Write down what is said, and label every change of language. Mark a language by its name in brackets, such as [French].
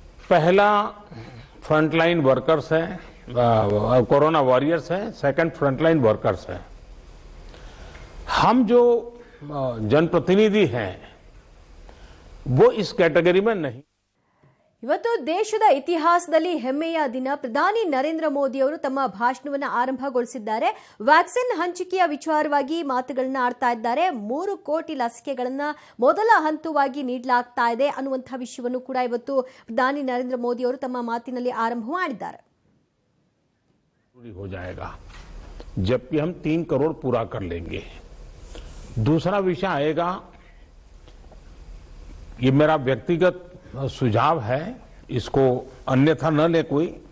[Hindi] पहला frontline workers है, corona warriors है, सेकंड फ्रंटलाइन वर्कर्स है। हम जो जनप्रतिनिधि हैं वो इस कैटेगरी में नहीं। [Kannada] ಇವತ್ತು ದೇಶದ ಇತಿಹಾಸದಲ್ಲಿ ಹೆಮ್ಮೆಯ ದಿನ. ಪ್ರಧಾನಿ ನರೇಂದ್ರ ಮೋದಿ ಅವರು ತಮ್ಮ ಭಾಷಣವನ್ನು ಆರಂಭಗೊಳಿಸಿದ್ದಾರೆ. ವ್ಯಾಕ್ಸಿನ್ ಹಂಚಿಕೆಯ ವಿಚಾರವಾಗಿ ಮಾತುಗಳನ್ನ ಆಡ್ತಾ ಇದ್ದಾರೆ. 3 ಕೋಟಿ ಲಸಿಕೆಗಳನ್ನ ಮೊದಲ ಹಂತವಾಗಿ ನೀಡಲಾಗ್ತಾ ಇದೆ ಅನ್ನುವಂತಹ ವಿಷಯವನ್ನು ಕೂಡ ಇವತ್ತು ಪ್ರಧಾನಿ ನರೇಂದ್ರ ಮೋದಿ ಅವರು ತಮ್ಮ ಮಾತಿನಲ್ಲಿ ಆರಂಭ ಮಾಡಿದ್ದಾರೆ. [Hindi] हो जाएगा, जबकि हम 3 करोड़ पूरा कर लेंगे। दूसरा विषय आएगा, ये मेरा व्यक्तिगत सुझाव है, इसको अन्यथा न ले कोई।